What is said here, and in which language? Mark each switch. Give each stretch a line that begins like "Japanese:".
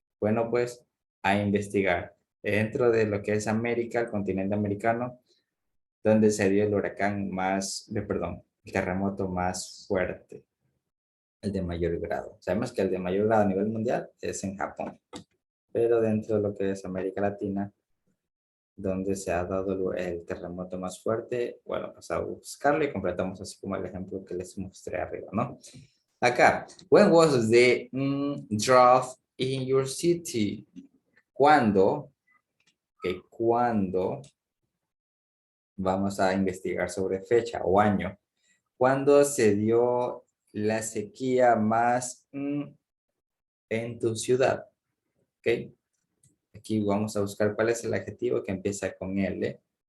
Spanish: Bueno, pues a investigar. Dentro de lo que es América, el continente americano, donde se dio el huracán más, perdón, el terremoto más fuerte, el de mayor grado. Sabemos que el de mayor grado a nivel mundial es en Japón, pero dentro de lo que es América Latina, donde se ha dado el terremoto más fuerte, bueno, vamos a buscarlo y completamos así como el ejemplo que les mostré arriba, ¿no?
English: Acá, when was the drought in your city?
Spanish: ¿Cuándo? Okay, ¿cuándo? Vamos a investigar sobre fecha o año. ¿Cuándo se dio la sequía más en tu ciudad? Ok. Aquí vamos a buscar cuál es el adjetivo que empieza con L.